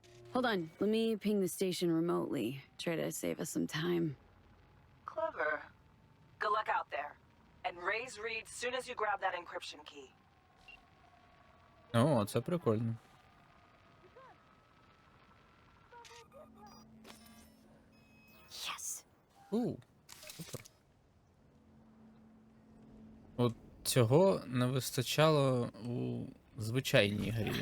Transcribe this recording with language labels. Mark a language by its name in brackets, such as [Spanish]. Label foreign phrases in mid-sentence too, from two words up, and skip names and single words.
[English] Hold on, let me ping the station remotely. Try to save us some time. Clever. Good luck out there. And raise Reed soon as you grab that encryption key. [Ukrainian] О, це прикольно. [English] Yes. [Ukrainian] Супер. От цього не вистачало у звичайній грі.